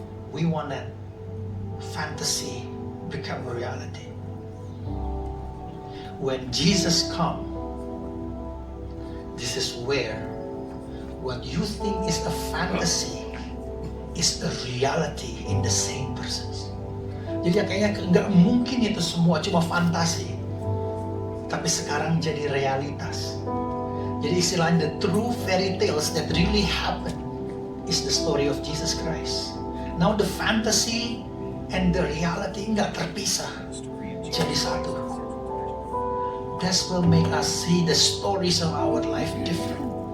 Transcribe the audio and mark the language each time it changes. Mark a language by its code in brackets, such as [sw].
[en] We want that fantasy become a reality. When Jesus comes, this is where what you think is a fantasy is a reality in the same person. [id] Jadi kayaknya nggak mungkin itu semua cuma fantasi, tapi sekarang jadi realitas. Jadi istilahnya [en] the true fairy tales that really happen is the story of Jesus Christ. Now the fantasy and the reality [id] nggak terpisah, jadi satu. [en] That will make us see the stories of our life different.